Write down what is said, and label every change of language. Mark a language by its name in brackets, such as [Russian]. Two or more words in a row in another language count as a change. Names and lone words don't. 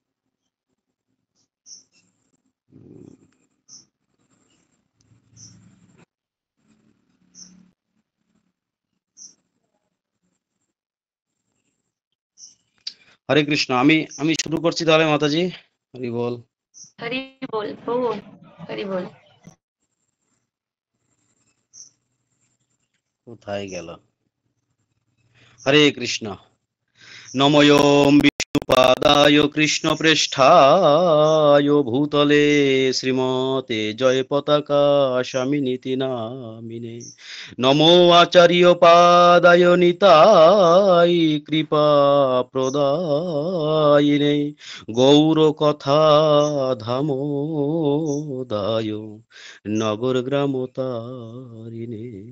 [Bangla] হরে কৃষ্ণ, আমি আমি শুরু করছি তাহলে মাতাজি, হরি বল। হরি বল প্রভু, হরি বল। কোথায় গেল? হরে কৃষ্ণ। [Sanskrit] নমোয়ম पादाय कृष्ण प्रेष्ठाय भूतले श्रीमते जय पताका शामिनीति नामिने नमो आचार्य पादाय निताय कृपा प्रदायिने गौर कथा धामोदाय नगर ग्राम तारिणे